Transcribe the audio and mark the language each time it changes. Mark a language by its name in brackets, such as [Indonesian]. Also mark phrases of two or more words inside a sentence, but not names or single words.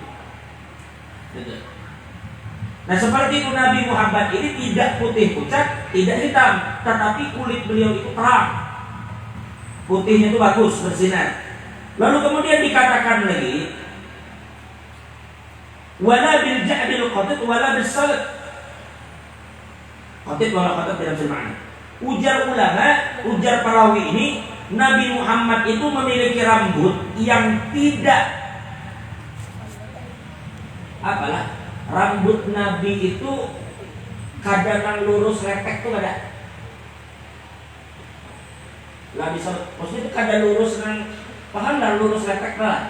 [Indonesian] Nah seperti itu Nabi Muhammad ini tidak putih pucat, tidak hitam, tetapi kulit beliau itu terang. Putihnya itu bagus, bersinar. Lalu kemudian dikatakan lagi, [Arabic] wala bil ja'dil qatit wala bis salat. Qatit wala qatit [Indonesian] dalam semakna. Ujar ulama, ujar perawi ini, Nabi Muhammad itu memiliki rambut yang tidak apalah, rambut Nabi itu kadang lurus lepek tuh ada. [Banjar] Lah bisa maksudnya itu kadang lurus nang paham dan lurus lepek lah.